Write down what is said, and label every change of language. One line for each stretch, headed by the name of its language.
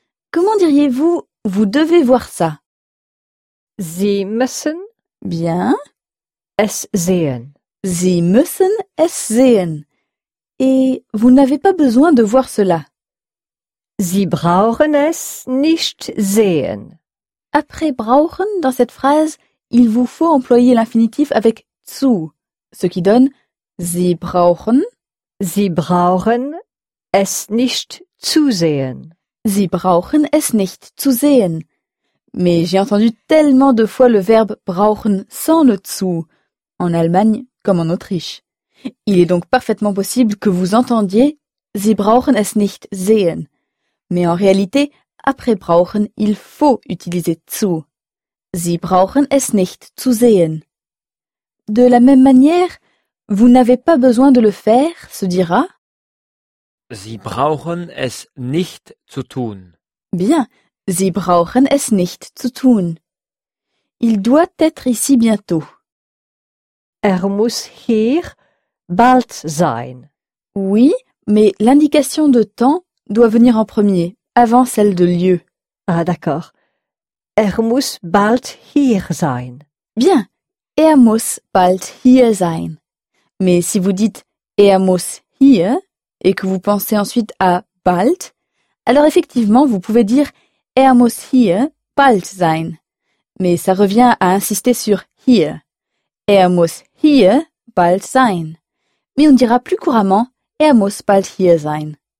French: Comment diriez-vous « vous devez voir ça » ?
German: Sie müssen.
French: Bien.
German: Es sehen. Sie müssen es sehen.
French: Et vous n'avez pas besoin de voir cela.
German: Sie brauchen es nicht sehen.
French: Après brauchen, dans cette phrase, il vous faut employer l'infinitif avec zu, ce qui donne
German: Sie brauchen. Sie brauchen es nicht zu sehen. Sie brauchen es nicht zu sehen.
French: Mais j'ai entendu tellement de fois le verbe brauchen sans le zu, en Allemagne comme en Autriche. Il est donc parfaitement possible que vous entendiez
German: Sie brauchen es nicht sehen.
French: Mais en réalité, après brauchen, il faut utiliser zu.
German: Sie brauchen es nicht zu sehen.
French: De la même manière, vous n'avez pas besoin de le faire, se dira
German: Sie brauchen es nicht zu tun.
French: Bien.
German: Sie brauchen es nicht zu tun.
French: Il doit être ici bientôt.
German: Er muss hier bald sein.
French: Oui, mais l'indication de temps doit venir en premier, avant celle de lieu. Ah, d'accord.
German: Er muss bald hier sein.
French: Bien.
German: Er muss bald hier sein.
French: Mais si vous dites
German: er muss hier
French: et que vous pensez ensuite à bald, alors effectivement, vous pouvez dire
German: Er muss hier bald sein.
French: Mais ça revient à insister sur hier.
German: Er muss hier bald sein.
French: Mais on dira plus couramment
German: Er muss bald hier sein.